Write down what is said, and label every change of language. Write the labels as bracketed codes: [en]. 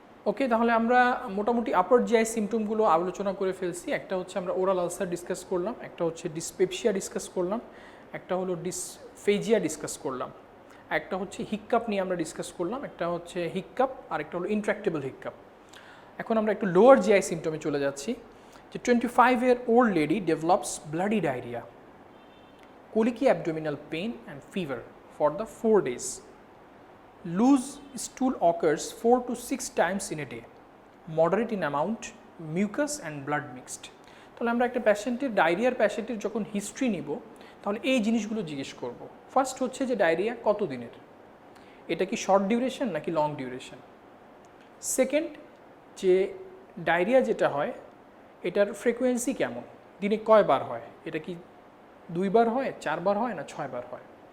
[bn] ওকে, তাহলে আমরা মোটামুটি আপার জিআই সিমটমগুলো আলোচনা করে ফেলছি। একটা হচ্ছে আমরা ওরাল আলসার ডিসকাস করলাম, একটা হচ্ছে ডিসপেপসিয়া ডিসকাস করলাম, একটা হলো ডিসফেজিয়া ডিসকাস করলাম, একটা হচ্ছে হিক্কাপ নিয়ে আমরা ডিসকাস করলাম, একটা হচ্ছে হিক্কাপ আর একটা হলো ইন্ট্রাক্টেবল হিক্কাপ। এখন আমরা একটু লোয়ার জিআই সিমটমে চলে যাচ্ছি। [en] যে 25-year-old lady develops bloody diarrhea, colicky abdominal pain and fever for the 4 days. Loose stool occurs 4 to 6 times in a day, moderate in amount, mucus and blood mixed. [bn] তাহলে আমরা একটা পেশেন্টের ডায়রিয়ার পেশেন্টের যখন হিস্ট্রি নিব তাহলে এই জিনিসগুলো জিজ্ঞেস করব। ফার্স্ট হচ্ছে যে ডায়রিয়া কত দিনের, এটা কি শর্ট ডিউরেশন নাকি লং ডিউরেশন। সেকেন্ড, যে ডায়রিয়া যেটা হয় এটার ফ্রিকোয়েন্সি কেমন, দিনে কয়বার হয়, এটা কি 2 বার হয়, 4 বার হয় না 6 বার হয়।